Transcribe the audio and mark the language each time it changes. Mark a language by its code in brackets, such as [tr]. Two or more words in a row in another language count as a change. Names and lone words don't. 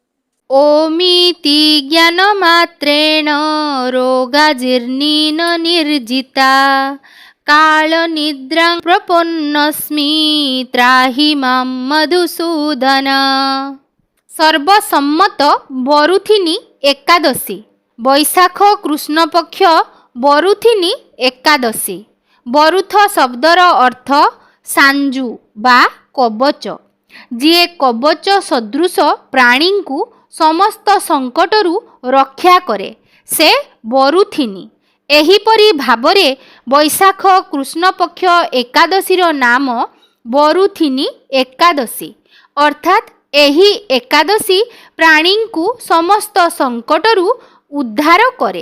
[sa] ओमिति ज्ञानमात्रेण रोगाजीर्णीन निर्जिता कालनिद्रां प्रपन्नस्मि त्राहि मां मधुसूदन। [or] ସର୍ବସମ୍ମତ ବରୁଥିନୀ ଏକାଦଶୀ ବୈଶାଖ କୃଷ୍ଣପକ୍ଷ ବରୁଥିନୀ ଏକାଦଶୀ। ବରୁଥ ଶବ୍ଦର ଅର୍ଥ ସାଞ୍ଜୁ ବା କବଚ। ଯିଏ କବଚ ସଦୃଶ ପ୍ରାଣୀ କୁ ସମସ୍ତ ସଙ୍କଟରୁ ରକ୍ଷା କରେ ସେ ବରୁଥିନୀ। ଏହିପରି ଭାବରେ ବୈଶାଖ କୃଷ୍ଣପକ୍ଷ ଏକାଦଶୀର ନାମ ବରୁଥିନୀ ଏକାଦଶୀ ଅର୍ଥାତ ଏହି ଏକାଦଶୀ ପ୍ରାଣୀ କୁ ସମସ୍ତ ସଙ୍କଟରୁ ଉଦ୍ଧାର କରେ।